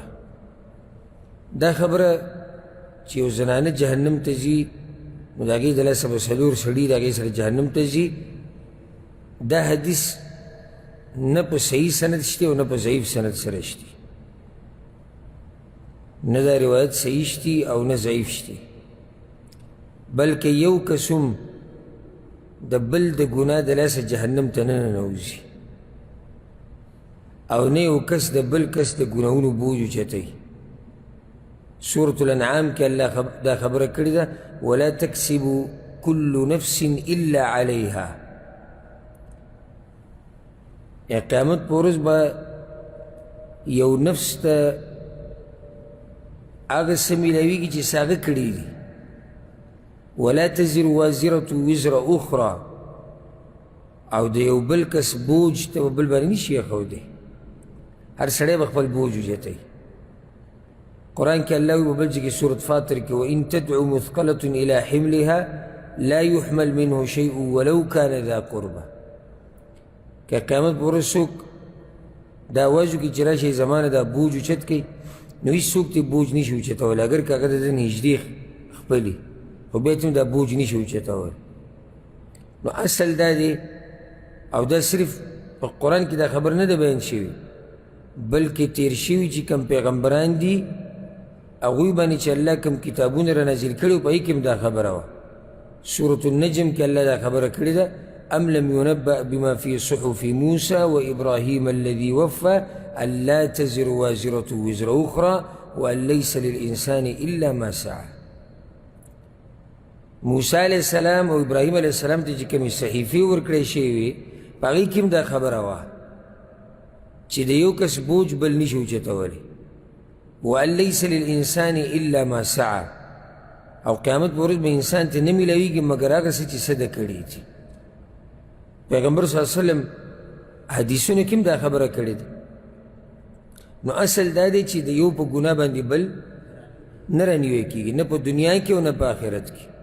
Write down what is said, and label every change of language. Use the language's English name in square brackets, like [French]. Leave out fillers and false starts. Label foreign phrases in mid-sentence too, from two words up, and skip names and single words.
[Pashto] دا خبره چې یو زنانه جهنم ته ځي نو د هغې د لاسه به څلور سړي د هغې سره جهنم ته ځي، دا حدیث نه په صحیح سند شته او نه په ضعیف سند سره شته، نه دا روایت صحیح شتي او نه ضعیف شتي، بلکې یو کس هم د بل د ګناه د لاسه جهنم ته نه ننوځي. او نه یو کس د بل کس د ګناهونو بوج اوچتوي. سورة الانعام کې الله دا خبره کړې ده [Arabic] ولا تکسب كل نفس الا عليها. [Pashto] یا قیامت په ورځ به یو نفس ته هغه څه میلاویږي چې څه هغه کړي دي. [Arabic] ولا تزر وازرة وزر اخرى، [Pashto] او د یو بل کس بوج ته به بل باندې نشي ایښودی. هر سړی به خپل بوج اوچتوي. قرآن کې الله وایي په بل ځای کې سورة فاطر کې [Arabic] وإن تدعو مثقلة إلى حملها لا يحمل منه شيء ولو كان ذا قربى. [Pashto] که قیامت په ورځ څوک دا آواز وکړي چې راشئ زمانه دا بوج اوچت کړئ، نو هېڅ څوک ته بوج نشي اوچتولی، اگر که هغه د ده نږدې خپلي، خو بیا ته دا بوج نشي اوچتولی. نو اصل دا دی، او دا صرف په قرآن کې دا خبر نه ده بیان شوي، بلکې تیر شوي چې کوم پیغمبران دي هغوی باندې چې الله کوم کتابونه را نازل کړي په هغې کې هم دا خبره وه. سورة النجم کې الله دا خبره کړې ده [Arabic] ام لم ينبأ بما في صحف موسى وإبراهيم الذي وفى ألا تزر وازرة وزر أخرى وأن ليس للإنسان إلا ما سعى. [Pashto] موسی [Arabic] علیہ السلام [Pashto] او ابراهیم [Arabic] علیہ السلام [Pashto] ته چې کومې صحیفې ورکړې شوې وې په هغې کې هم دا خبره وه چې د یو کس بوج بل نشي اوچتولی. [Arabic] وأن ليس للإنسان إلا ما سعى، [Pashto] او قیامت په ورځ به انسان ته نه میلاویږي مګر هغه څه چې څه ده کړي دي. پیغمبر [Arabic] صلی الله علیه وسلم [Pashto] حدیثونو کې هم دا خبره کړې ده. نو اصل دا دی چې د یو په ګناه باندې بل نه رانیوی کېږي، نه په دنیا کې او نه په آخرت کې.